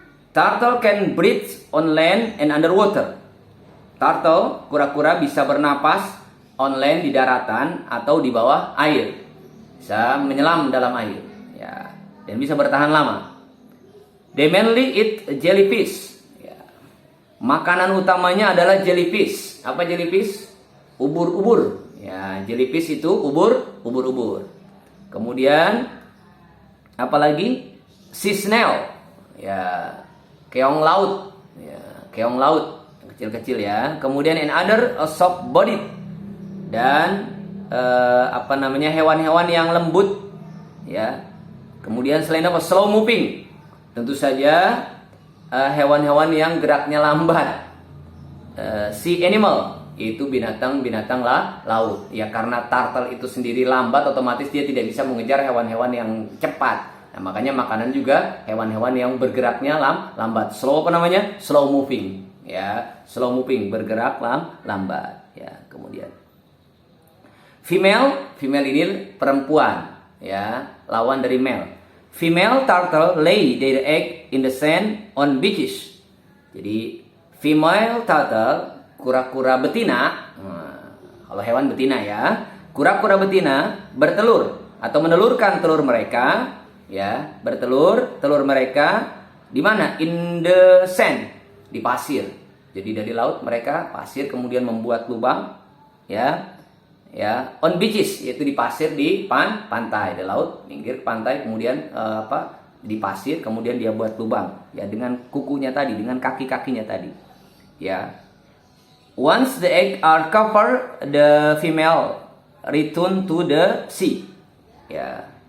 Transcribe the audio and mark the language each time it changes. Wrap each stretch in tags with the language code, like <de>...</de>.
<en>Turtle can breathe on land and underwater.</en> <id>Turtle, kura-kura, bisa bernapas</id> <en>on land,</en> <id>di daratan, atau di bawah air, bisa menyelam dalam air, ya, dan bisa bertahan lama.</id> <en>They mainly eat jellyfish.</en> <id>Makanan utamanya adalah jellyfish. Apa jellyfish? Ubur-ubur. Ya, jellyfish itu ubur-ubur. Kemudian apalagi? Sea snail. Ya, keong laut. Ya, keong laut kecil-kecil, ya. Kemudian</id> <en>another soft bodied.</en> <id>Dan hewan-hewan yang lembut, ya. Kemudian selain</id> <en>slow moving.</en> <id>Tentu saja hewan-hewan yang geraknya lambat.</id> <en>Sea animal,</en> <id>itu binatang-binatang laut, ya, karena turtle itu sendiri lambat, otomatis dia tidak bisa mengejar hewan-hewan yang cepat. Nah, makanya makanan juga hewan-hewan yang bergeraknya lambat.</id> <en>Slow slow moving, ya, slow moving,</en> <id>bergerak lambat,</id> <en>ya.</en> <id>Kemudian female ini perempuan, ya, lawan dari male.</id> <en>Female turtle lay their egg in the sand on beaches.</en> <id>Jadi</id> <en>female turtle,</en> <id>kura-kura betina, kalau hewan betina, ya, kura-kura betina bertelur atau menelurkan telur mereka, ya, telur mereka di mana?</id> <en>In the sand,</en> <id>di pasir. Jadi dari laut mereka pasir, kemudian membuat lubang, ya,</id> <en>on beaches,</en> <id>yaitu di pasir, di pantai, di laut, pinggir pantai, kemudian di pasir, kemudian dia buat lubang, ya, dengan kukunya tadi, dengan kaki-kakinya tadi, ya.</id> <en>Once the egg are covered, the female return to the sea, ya.</en>